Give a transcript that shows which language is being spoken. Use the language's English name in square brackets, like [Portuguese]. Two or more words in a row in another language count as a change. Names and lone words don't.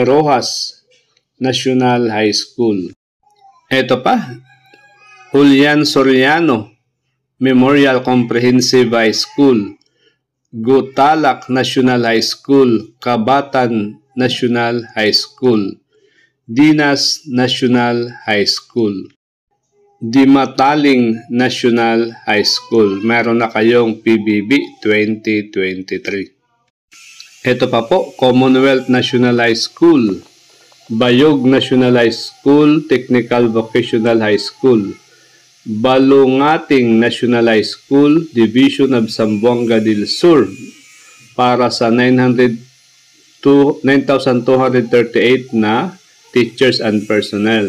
[Filipino] Rojas National High School. Ito pa, Julian Soriano Memorial Comprehensive High School, Gutalak National High School, Kabatan National High School, Dinas National High School, Dimataling National High School. Meron na kayong PBB 2023. Ito pa po, Commonwealth National High School, Bayog National High School, Technical Vocational High School, Balungating National High School, Division of Zamboanga del Sur, para sa 9,238 na [English] teachers and personnel.